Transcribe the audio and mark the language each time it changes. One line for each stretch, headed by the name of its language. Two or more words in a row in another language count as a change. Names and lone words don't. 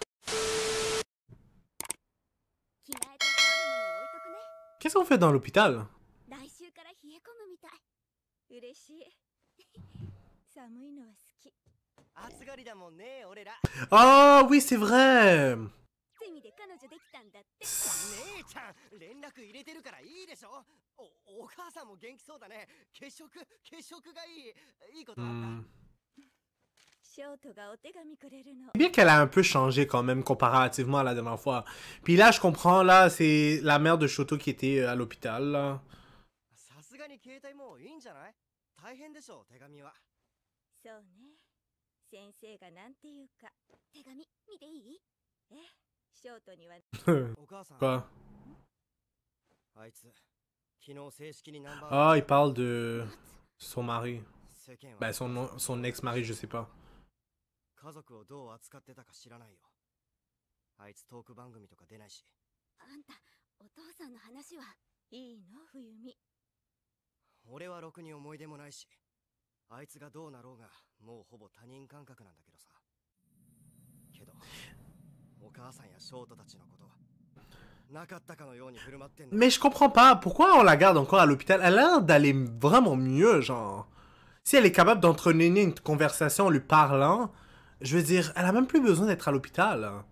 French: Qu'est-ce qu'on fait dans l'hôpital? Oh, oui, c'est vrai.
Japanese: 姉ちゃん連絡入れてるからいいでしょ。お母さんも元気そうだね。血色がいいことあった。
French: C'est bien qu'elle a un peu changé quand même comparativement à la dernière fois. Puis là, je comprends, là, c'est la mère de Shoto qui était à l'hôpital, là.
Japanese: さすがに携帯もういいんじゃない？大変でしょ手紙は。そうね。先生がなんていうか。手紙見ていい？え、ショートには。お母さん。
French: Quoi?
Japanese: あいつ昨日正式にナンバー。
French: Ah, il parle de son mari. Ben, son ex-mari, je sais pas.
Japanese: 家族をどう扱ってたか知らないよ。あいつトーク番組とか出ないし。あんた、お父さんの話はいいの、冬美。俺はろくに思い出もないし、あいつがどうなろうがもうほぼ他人感覚なんだけどさ。けど、お母さんやショートたちのことはなかったかのように振る舞ってんの。
French: Mais je comprends pas, pourquoi on la garde encore à l'hôpital? Elle a l'air d'aller vraiment mieux, genre. Si elle est capable d'entretenir une conversation en lui parlant, je veux dire, elle a même plus besoin d'être à l'hôpital.